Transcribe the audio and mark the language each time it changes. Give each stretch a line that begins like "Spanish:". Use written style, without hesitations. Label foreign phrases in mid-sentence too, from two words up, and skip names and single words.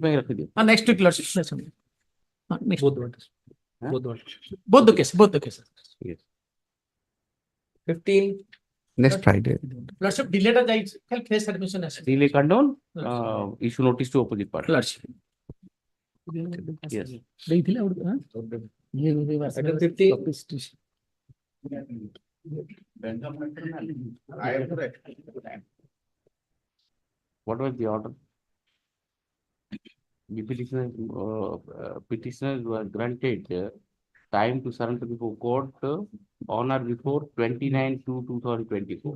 English: next week, lordship. Next. Both the cases. Yes. 15. Next Friday. Lordship, delayed a case admission. Delay condone, issue notice to opposite party. Lordship. Yes.
Odia: ଦେଇଥିଲେ ଆଉ ଗୋଟେ,
English: Item 50. What was the order? The petitioners were granted time to surrender before court on or before 29/2/2024.